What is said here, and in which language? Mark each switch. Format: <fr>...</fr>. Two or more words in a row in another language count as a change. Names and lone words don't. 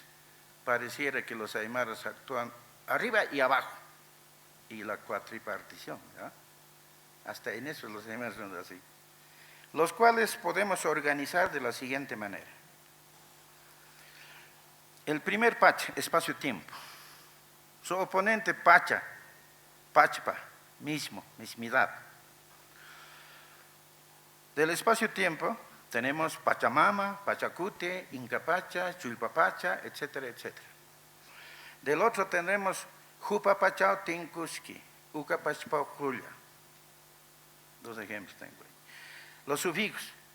<es>Pareciera que los aymaras actúan arriba y abajo, y la cuatripartición, ¿ya? Hasta en eso los aymaras son así. Los cuales podemos organizar de la siguiente manera. El primer pacha, espacio-tiempo. Su oponente pacha, pachpa, mismidad. Del espacio-tiempo tenemos Pachamama, Pachacute, Incapacha, Chulpapacha, etcétera, etcétera. Del otro tendremos</es> <ay>Jupapachao Tinkuski, Ucapachpao Julia.</ay> <es>Dos ejemplos tengo ahí. Los sufijos.</es>